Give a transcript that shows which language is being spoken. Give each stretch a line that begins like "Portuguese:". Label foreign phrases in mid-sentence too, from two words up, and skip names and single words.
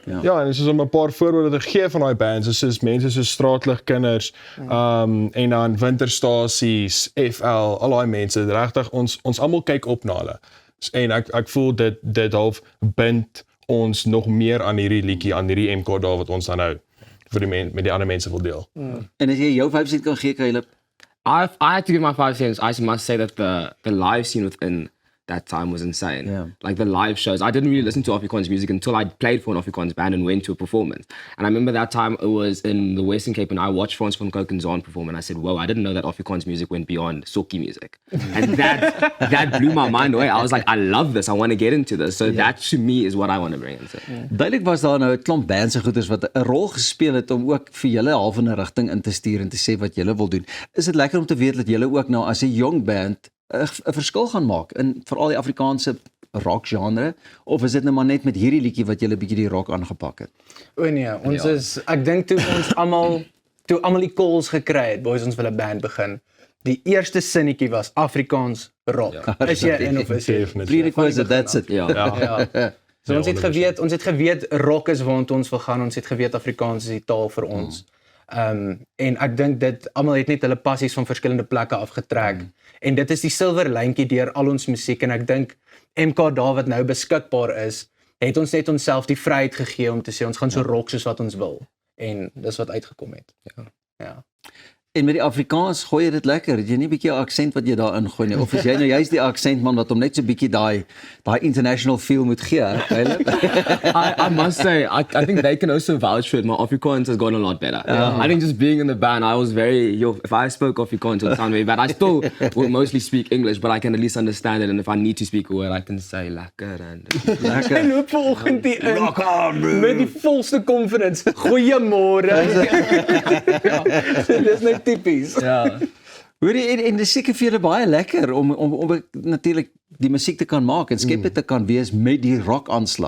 Afrikaans: Ja, en soos om 'n paar voorbeelde te gee van daai bands, soos mense soos Straatligkinders, en dan Winterstasies, FL, al daai mense, regtig ons almal kyk op na hulle. En ek voel dit half bind ons nog meer aan hierdie liedjie, aan hierdie MK daar wat ons dan nou vir die met die ander mense wil deel. En as jy jou 5 sent kan gee, Caleb?
English: I had to give my 5 cents. I must say that the live scene within that time was insane. Yeah. Like the live shows, I didn't really listen to Afrikaans music until I played for an Afrikaans band and went to a performance. And I remember that time it was in the Western Cape and I watched Frans van Cooke and Zaan perform and I said, whoa, I didn't know that Afrikaans music went beyond socky music. And that blew my mind away. I was like, I love this, I want to get into this. So that to me is what I want to bring into it.
Afrikaans: Duidelik was daar nou 'n klomp bands en goeders wat 'n rol gespeel het om ook vir julle half in 'n rigting in te stuur en te sê wat julle wil doen. Is dit lekker om te weet dat julle ook nou as 'n jong band 'n verskil gaan maak in veral die Afrikaanse rock genre, of is dit nou maar net met hierdie liedjie wat julle bietjie die rock aangepak het? O nee, ons is, ek dink toe ons almal die calls gekry het, boys, ons wil 'n band begin. Die eerste sinnetjie was Afrikaans rock. Is jy in of is jy?
English: Prerequisite, that's it.
Afrikaans: Ja. So ons het geweet rock is waar ons wil gaan, ons het geweet Afrikaans is die taal vir ons. En ek dink dit almal het net hulle passies van verskillende plekke afgetrek. En dit is die silwer lyntjie deur al ons musiek en ek dink MK daar wat nou beskikbaar is, het ons net onsself die vryheid gegee om te sê ons gaan so rock soos wat ons wil. En dis wat uitgekom het. Ja. En met die Afrikaans gooi jy dit lekker. Het jy nie 'n bietjie 'n aksent wat jy daarin gooi nie, of is jy nou juist die aksentman wat hom net so 'n bietjie daai
English: international feel
Afrikaans: moet gee, Caleb?
English: I must say, I think they can also vouch for it. My Afrikaans has gone a lot better. I think just being in the band, I was if I spoke Afrikaans, it would sound very bad. I still will mostly speak English, but I can at least understand it. And if I need to speak a word, I can say lekker and
Afrikaans: Ek loop vanoggend hier in met die volste confidence. Goeiemôre. Dis net tipies. ja. Hoorie, en dis seker vir julle baie lekker om natuurlik die musiek te kan maak en skep dit te kan wees met die rock aanslag.